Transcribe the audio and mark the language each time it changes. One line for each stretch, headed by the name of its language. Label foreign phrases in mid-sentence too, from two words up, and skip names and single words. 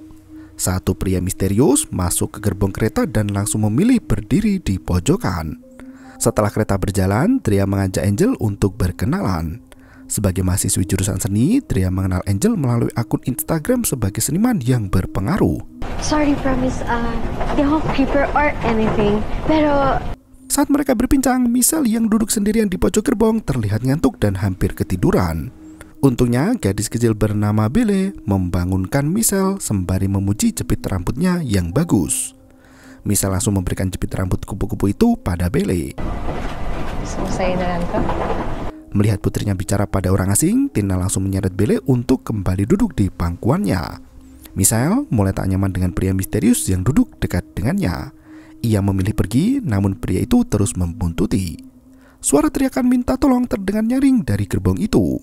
Indonesian: 1 pria misterius masuk ke gerbong kereta dan langsung memilih berdiri di pojokan. Setelah kereta berjalan, Tria mengajak Angel untuk berkenalan. Sebagai mahasiswi jurusan seni, Tria mengenal Angel melalui akun Instagram sebagai seniman yang berpengaruh.
English: Sorry, promise,
Filipino: di ako
English: creeper or anything.
Filipino: Pero
Indonesian: Saat mereka berbincang, Michelle yang duduk sendirian di pojok gerbong terlihat ngantuk dan hampir ketiduran. Untungnya, gadis kecil bernama Belle membangunkan Michelle sembari memuji jepit rambutnya yang bagus. Michelle langsung memberikan jepit rambut kupu-kupu itu pada Belle.
Filipino: Selesai na lang to.
Indonesian: Melihat putrinya bicara pada orang asing, Tina langsung menyeret Belle untuk kembali duduk di pangkuannya. Michelle mulai tak nyaman dengan pria misterius yang duduk dekat dengannya. Ia memilih pergi, namun pria itu terus membuntuti. Suara teriakan minta tolong terdengar nyaring dari gerbong itu.